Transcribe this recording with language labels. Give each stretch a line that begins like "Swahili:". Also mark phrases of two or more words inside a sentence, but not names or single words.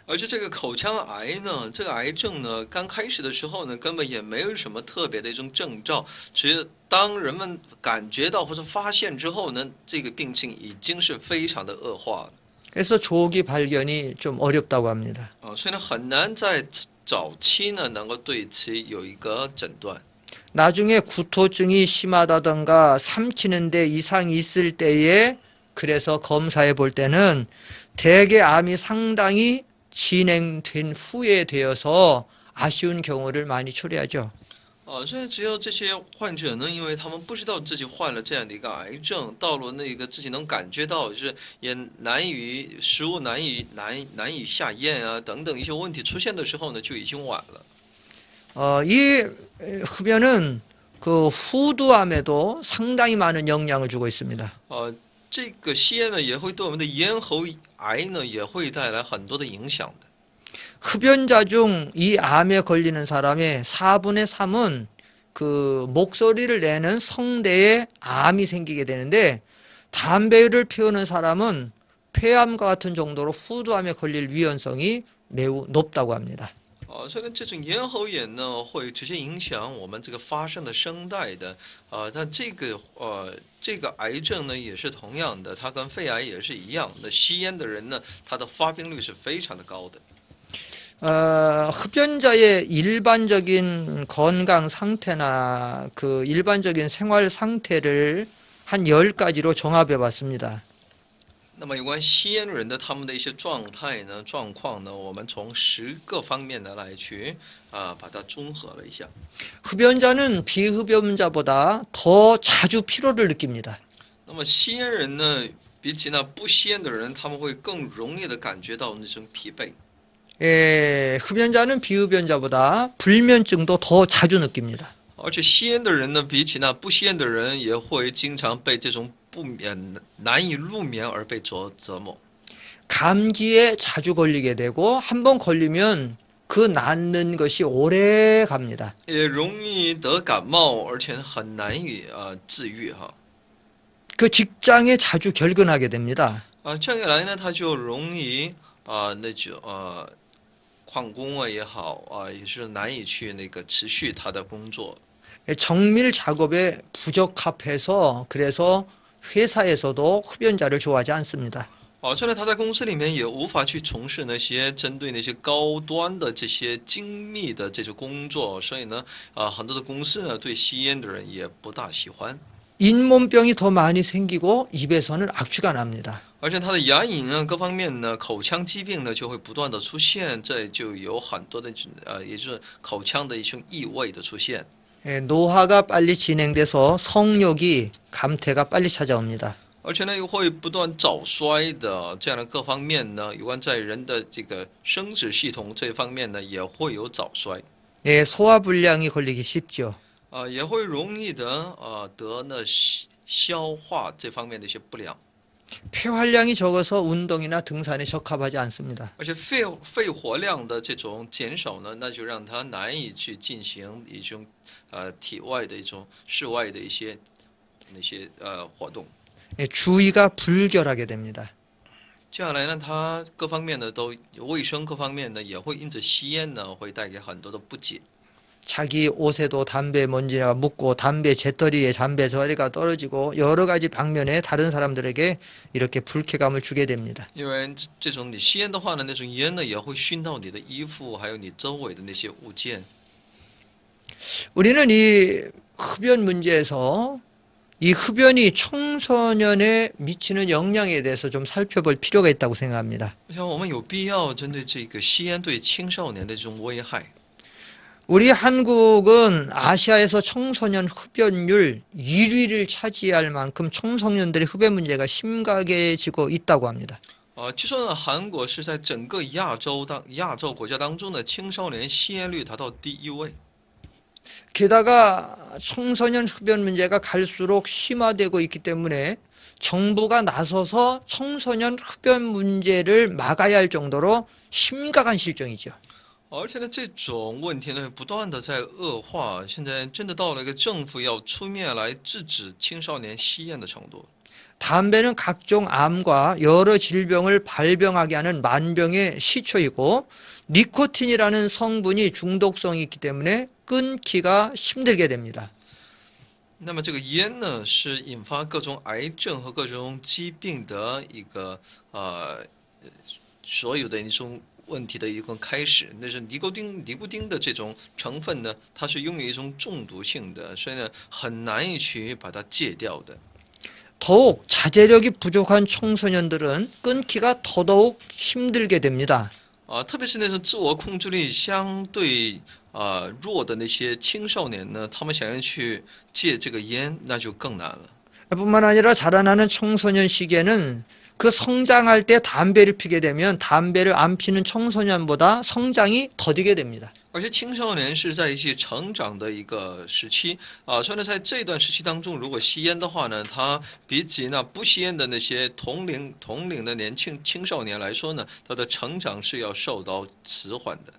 Chinese: 而且这个口腔癌呢，这个癌症呢，刚开始的时候呢，根本也没有什么特别的一种征兆，只是当人们感觉到或者发现之后呢，这个病情已经是非常的恶化了。
Korean: 그래서 조기 발견이 좀 어렵다고 합니다.
Chinese: 所以呢，很难在早期呢能够对其有一个诊断。
Korean: 나중에 구토증이 심하다던가 삼키는 데 이상이 있을 때에 그래서 검사해 볼 때는 대개 암이 상당히 진행된 후에 되어서 아쉬운 경우를 많이 chore하죠.
Chinese: 所以只有这些患者呢，因为他们不知道自己患了这样的一个癌症，到了那个自己能感觉到，就是也食物难以下咽啊等等一些问题出现的时候呢，就已经晚了。
Korean: 이 흡연은 그 후두암에도 상당히 많은 영향을 주고 있습니다.
Chinese: 这个吸烟呢，也会对我们的咽喉癌呢，也会带来很多的影响的。
Korean: 흡연자 중 이 암에 걸리는 사람의 4분의 3은 그 목소리를 내는 성대에 암이 생기게 되는데 담배를 피우는 사람은 폐암과 같은 정도로 후두암에 걸릴 위험성이 매우 높다고 합니다.
Chinese: 所以呢，这种咽喉炎呢，会直接影响我们这个发声的声带的。但这个癌症呢，也是同样的，它跟肺癌也是一样的。吸烟的人呢，他的发病率是非常的高的。
Korean: 흡연자의 일반적인 건강 상태나 그 일반적인 생활 상태를 한 10가지로 종합해 봤습니다.
Chinese: 那么有关吸烟人的他们的一些状态呢、状况呢，我们从10个方面呢来去把它综合了一下。
Korean: 흡연자는 비흡연자보다 더 자주 피로를 느낍니다.
Chinese: 那么吸烟人呢，比起那不吸烟的人，他们会更容易的感觉到那种疲惫。
Korean: 흡연자는 비흡연자보다 불면증도 더 자주 느낍니다.
Chinese: 而且吸烟的人呢，比起那不吸烟的人，也会经常被这种难以入眠而被折磨。
Korean: 감기에 자주 걸리게 되고 한 번 걸리면 그 낫는 것이 오래 갑니다.
Chinese: 也容易得感冒，而且很难以治愈哈。
Korean: 그 직장에 자주 결근하게 됩니다.
Chinese: 这样一来呢，他就容易那就旷工也好也是难以去那个持续他的工作。
Korean: 정밀 작업에 부적합해서 그래서 회사에서도 흡연자를 좋아하지 않습니다.
Chinese: 这样他在公司里面也无法去从事那些针对那些高端的这些精密的这种工作，所以呢，很多的公司呢对吸烟的人也不大喜欢。
Korean: 잇몸병이 더 많이 생기고 입에서는 악취가 납니다.
Chinese: 而且他的牙龈各方面呢，口腔疾病呢就会不断的出现，这就有很多的也就是口腔的一种异味的出现。
Korean: 노화가 빨리 진행돼서 성욕이 감퇴가 빨리 찾아옵니다.
Chinese: 而且呢，又会不断早衰的这样的各方面呢，有关在人的这个生殖系统这方面呢，也会有早衰。
Korean: 소화불량이 걸리기 쉽죠.
Chinese: 也会容易的得那消化这方面的一些不良。
Korean: 폐활량이 적어서 운동이나 등산에 적합하지 않습니다.
Chinese: 而且肺活量的这种减少呢，那就让他难以去进行一种体外的一种室外的一些那些活动。
Korean: 예, 주의가 불결하게 됩니다.
Chinese: 接下来呢，他各方面的都卫生各方面呢，也会因着吸烟呢，会带给很多的不解。
Korean: 자기 옷에도 담배 먼지가 묻고 담배 재떨이에 담배 저리가 떨어지고 여러 가지 방면에 다른 사람들에게 이렇게 불쾌감을 주게 됩니다.
Chinese: 因为这种你吸烟的话呢，那种烟呢也会熏到你的衣服，还有你周围的那些物件。
Korean: 우리는 이 흡연 문제에서 이 흡연이 청소년에 미치는 영향에 대해서 좀 살펴볼 필요가 있다고 생각합니다.
Chinese: 我想我们有必要针对这个吸烟对青少年的这种危害。
Korean: 우리 한국은 아시아에서 청소년 흡연율 1위를 차지할 만큼 청소년들의 흡연 문제가 심각해지고 있다고 합니다.
Chinese: 据说呢，韩国是在整个亚洲国家当中的青少年吸烟率达到第1位。
Korean: 게다가 청소년 흡연 문제가 갈수록 심화되고 있기 때문에 정부가 나서서 청소년 흡연 문제를 막아야 할 정도로 심각한 실정이죠.
Chinese: 而且呢，这种问题呢，不断的在恶化，现在真的到了一个政府要出面来制止青少年吸烟的程度。
Korean: 담배는 각종 암과 여러 질병을 발병하게 하는 만병의 시초이고 니코틴이라는 성분이 중독성이 있기 때문에 끊기가 힘들게 됩니다.
Chinese: 那么这个烟呢，是引发各种癌症和各种疾病的一个所有的一种问题的一个开始。那是尼古丁的这种成分呢，它是拥有一种中毒性的，所以呢，很难以去把它戒掉的。
Korean: 더욱 자제력이 부족한 청소년들은 끊기가 더더욱 힘들게 됩니다.
Chinese: 特别是那种自我控制力相对弱的那些青少年呢，他们想要去戒这个烟，那就更难了。
Korean: 뿐만 아니라 자라나는 청소년 시기에는 그 성장할 때 담배를 피게 되면 담배를 안 피는 청소년보다 성장이 더디게 됩니다.
Chinese: 而且青少年是在一起成长的一个时期所以呢，在这段时期当中，如果吸烟的话呢，他比起那不吸烟的那些同龄的青少年来说呢，他的成长是要受到迟缓的。